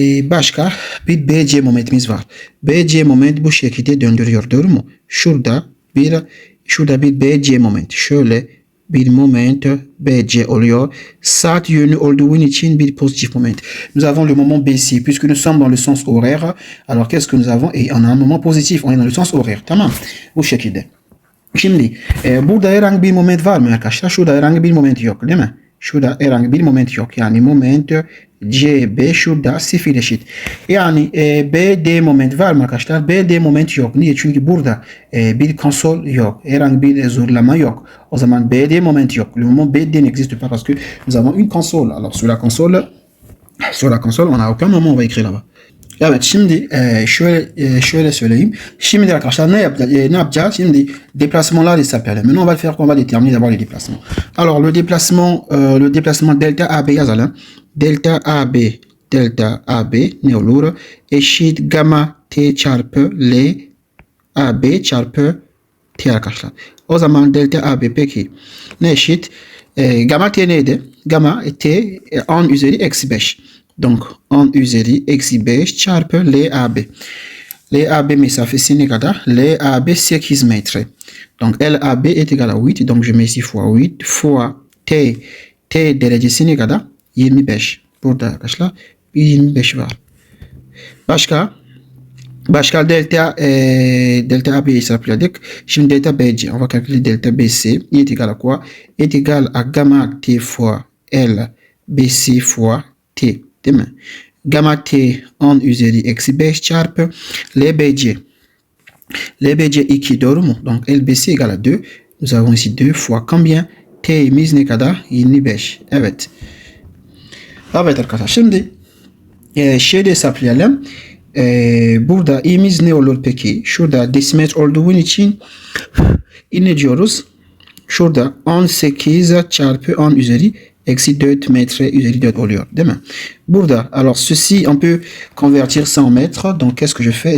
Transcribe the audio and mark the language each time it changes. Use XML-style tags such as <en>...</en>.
<tr>Başka bir BC momentimiz var. BC moment bu şekilde döndürüyor. Doğru mu? Şurada bir BC moment. Şöyle bir moment BC oluyor. Saat yönü olduğu için bir pozitif moment.</tr> <fr>Nous avons le moment BC puisque nous sommes dans le sens horaire. Alors qu'est-ce que nous avons? Et on a un moment positif. On est dans le sens horaire.</fr> <tr>Tamam. Bu şekilde. Şimdi burada herhangi bir moment var mı arkadaşlar? Şurada herhangi bir moment yok değil mi? Şurada herhangi bir moment yok. Yani moment CB şurada sıfır eşit. Yani BD moment var mı arkadaşlar? BD moment yok. Niye? Çünkü burada bir konsol yok. Herhangi bir zorlama yok. O zaman BD moment yok.</tr> <fr>Le moment BD n'existe pas parce que nous avons une console. Alors sur la console, on n'a aucun moment on va écrire là-bas.</fr> <tr>Evet şimdi şöyle söyleyeyim. Şimdi arkadaşlar ne yapacağız?</tr> <fr>Şimdi déplacements-là s'appelle. Maintenant on va le faire, on va déterminer d'abord les déplacements. Alors le déplacement</fr> <tr>delta AB yazalım. Delta AB ne olur? Eşit gamma T çarpı L AB çarpı T arkadaşlar. O zaman delta AB peki ne eşit? Gamma T neydi? Gamma T 10 üzeri eksi 5. Donc 10 üzeri eksi 5 çarpı LAB. LAB mesafesi ne kadar?</tr> <fr>LAB 8 metre. Donc LAB est égal à 8. Donc je mets ici fois 8 fois T.</fr> <tr>T derecesi ne kadar? 25. Burada arkadaşlar bir 25 var. Başka delta AB hesapladık. Şimdi delta BC.</tr> <fr>On va calculer delta BC. Il est égal à quoi? Est égal à gamma T fois L BC fois T.</fr> <tr>Değil mi? Gamma T 10 üzeri eksi 5 çarpı LBC.</tr> <fr>LBC 2</fr> <tr>doğru mu?</tr> <fr>Donc LBC égale à 2. Nous avons ici 2 fois combien?</fr> <tr>T'imiz ne kadar? 25. Evet. Evet arkadaşlar. Şimdi şeyde hesaplayalım. Burada i'miz ne olur peki? Şurada desimetre olduğu için ne diyoruz? şurada 18 çarpı 10 üzeri eksi 4 metre üzeri 4 oluyor, değil mi?</tr> <fr>Burada, alors ceci, on peut convertir ça en mètres. Donc, qu'est-ce que je fais?</fr>